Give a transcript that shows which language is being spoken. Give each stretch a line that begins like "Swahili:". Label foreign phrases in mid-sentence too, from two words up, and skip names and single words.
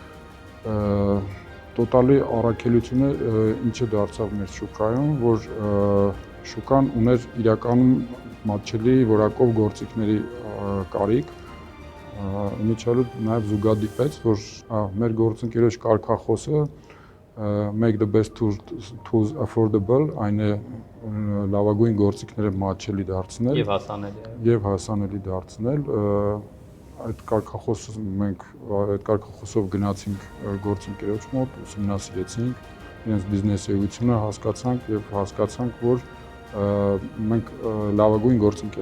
Armenian: Տոտալի առաքելությունը ինչը դարձավ մեր շուկայում, որ շուկան ուներ իրականում մատչելի որակով գործիքների կարիք, Միջալու նաև զուգադիպեց, որ մեր գործընկերոջ կարգախոսը
English: make the best tools affordable,
Armenian: այն է լավագույն գործիքները մատչելի դարձնել եւ հասանելի դարձնել։ Այդ կարգախոսով գնացինք գործընկերոջ մոտ, ուսումնասիրեցինք իրենց բիզնես էությունը, հասկացանք, որ մենք լավագույն գործընկեր